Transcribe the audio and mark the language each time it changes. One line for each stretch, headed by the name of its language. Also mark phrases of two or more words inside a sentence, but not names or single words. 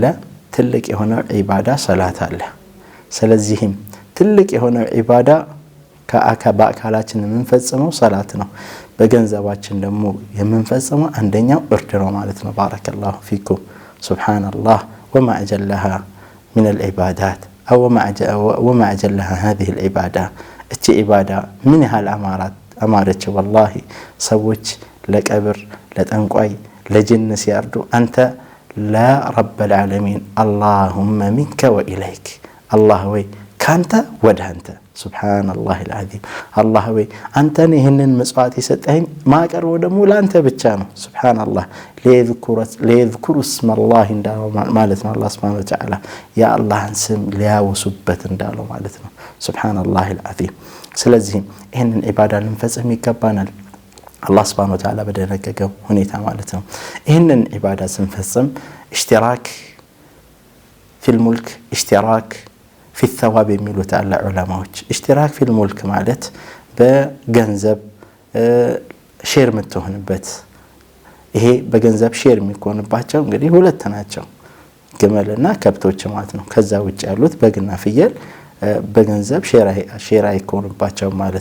Amharic: ትልቅ የሆነ ኢባዳ ሰላት አለ። ስለዚህም ትልቅ የሆነ ኢባዳ በአካላችን የምንፈጽመው ሰላት ነው። በገንዘባችን ደግሞ የምንፈጽመው አንደኛው እርድ ነው ማለት ነው።
Arabic: بارك الله فيكم። سبحان الله وما أجلها من العبادات أو وما أجلها هذه العبادة.
Amharic: እቺ ኢባዳ ምን ያህል አማረች والله ሰዎች ለቀብር ለጠንቋይ ለጅን ሲያርዱ አንተ ለረብ
Arabic: العالمين اللهم منك وإليك الله
Amharic: ወይ ካንተ ወደ አንተ ሱብሃንአላህ
Arabic: العظيم الله
Amharic: ወይ አንተን ይሄንን መስዋዕት የሰጠኸኝ ማቀርበው ደግሞ ለአንተ ብቻ ነው። ሱብሃንአላህ
Arabic: ليذكروا اسم الله
Amharic: እንዳለው ማለት ነው። አላህ
Arabic: سبحانه وتعالى
Amharic: ያ አላህን ስም ሊያወሱበት እንዳለው ማለት ነው። ሱብሃንአላህ العظيم። ስለዚህ ይሄንን ኢባዳ ልንፈጽም ይገባናል አላህ
Arabic: سبحانه وتعالى
Amharic: በደነገገው ሁኔታ ማለት ነው። ይሄንን ኢባዳ ስንፈጽም ኢሽቲራክ
Arabic: في الملك اشتراك في الثواب
Amharic: የሚሉት አለ ዑለማዎች።
Arabic: اشتراك في الملك
Amharic: ማለት በገንዘብ ሼር የምትሆንበት ይሄ በገንዘብ ሼር የሚሆንባቸው እንግዲህ ሁለት ናቸው፣ ግመልና ከብቶች ማለት ነው። ከዛ ውጭ ያሉት በግና ፍየል በገንዘብ ሼር አይሆንባቸው ማለት